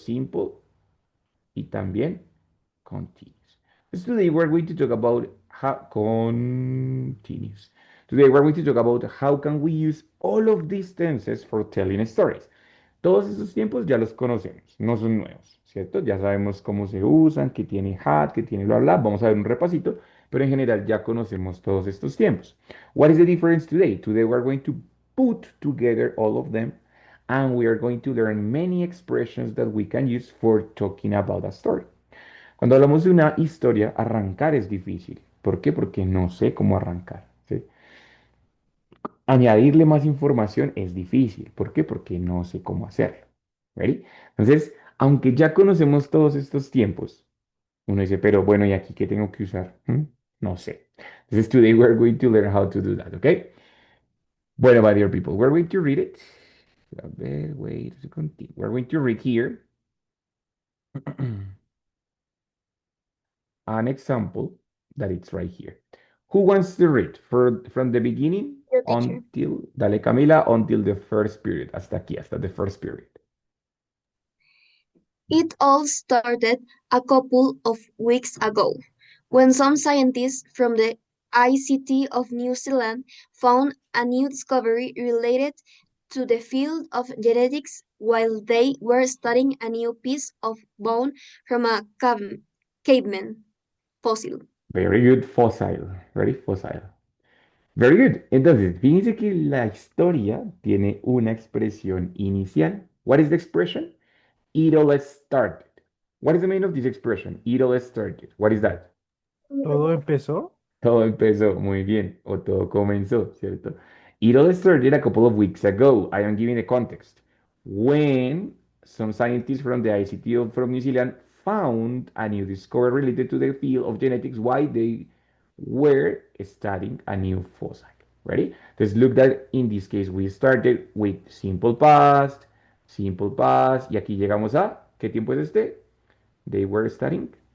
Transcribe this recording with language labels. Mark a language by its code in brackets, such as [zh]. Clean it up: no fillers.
[es] Simple y también continuous. [en] So today we're going to talk about how continuous. Today we're going to talk about how can we use all of these tenses for telling stories. [es] Todos esos tiempos ya los conocemos, no son nuevos, ¿cierto? Ya sabemos cómo se usan, que tiene had, que tiene bla bla. Vamos a ver un repasito, pero en general ya conocemos todos estos tiempos. [en] What is the difference today? Today we're going to put together all of them and we are going to learn many expressions that we can use for talking about a story. [es] Cuando hablamos de una historia, arrancar es difícil. ¿Por qué? Porque no sé cómo arrancar, ¿sí? Añadirle más información es difícil. ¿Por qué? Porque no sé cómo hacerlo. [en] ¿Ready? [es] Entonces, aunque ya conocemos todos estos tiempos, uno dice, pero bueno, ¿y aquí qué tengo que usar? No sé. Entonces, [en] today we're going to learn how to do that, ¿ok? [es] Bueno, [en] my dear people, we're going to read it. [es] A ver, [en] wait a second. We're going to read here an example that it's right here. Who wants to read from the beginning Your teacher. until, [es] dale [en] Camila, until the first period, [es] hasta aquí, hasta [en] the first period. It all started a couple of weeks ago when some scientists from the ICT of New Zealand found a new discovery related to the field of genetics while they were studying a new piece of bone from a caveman fossil. Very good, fossil, very fossil. Very good. [es] Entonces, fíjense que la historia tiene una expresión inicial. [en] What is the expression? It all started. What is the meaning of this expression? It all started. What is that? [es] Todo empezó. Todo empezó muy bien, o todo comenzó, ¿cierto? [en] It all started a couple of weeks ago. I am giving the context. When some scientists from the ICT from New Zealand found a new discovery related to the field of genetics while they were studying a new fossil. Ready? Let's look that in this case we started with simple past, [es] y aquí llegamos a, ¿qué tiempo es este? [en] They were studying.